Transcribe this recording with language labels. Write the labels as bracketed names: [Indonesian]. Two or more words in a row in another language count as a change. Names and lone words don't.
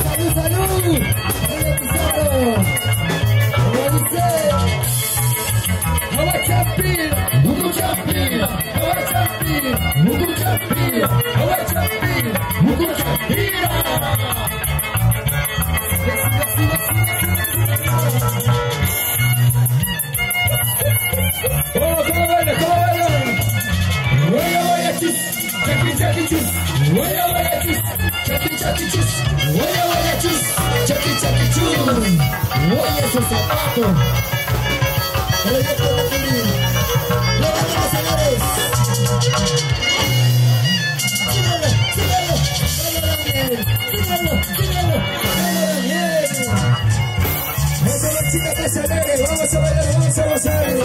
[Spanish] ¡Salud, salud! ¡Hola, Pizarro! Como dice, Aguachapir, Mucuchapir, Aguachapir, Mucuchapir, Aguachapir, Mucuchapira. ¿Cómo bailan? ¿Cómo bailan? Huella, huella, [Quechua] chis, chaki, chaki, chis. [Spanish] Huella, huella, [Quechua] chis, chaki, chaki, chis. [Spanish] Huella, huella, [Quechua] chis, chaki, chaki, chis. [Spanish] Huella ese zapato. Levanten, señores. Síganlo. Eso es chicas que se alegren. Vamos a bailar, vamos a gozar.